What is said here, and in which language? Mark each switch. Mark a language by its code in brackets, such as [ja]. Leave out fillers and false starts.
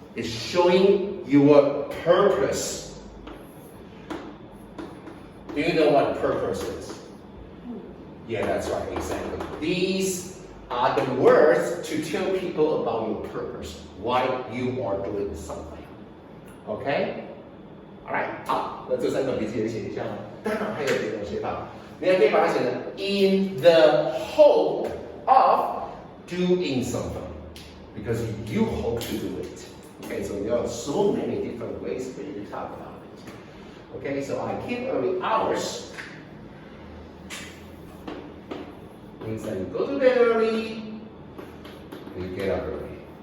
[en] It's showing your purpose. Do you know what purpose is? Yeah, that's right, exactly. These are the words to tell people about your purpose, why you are doing something. Okay? [zh] Alright, 好，那这三个笔记也写一下吗？当然还有别的写法，你还可以把它写成 [en] in the hope of doing something, because you hope to do it. Okay, so there are so many different ways for you to talk about it. Okay, so I keep early hours means that you go to bed early, you get up early.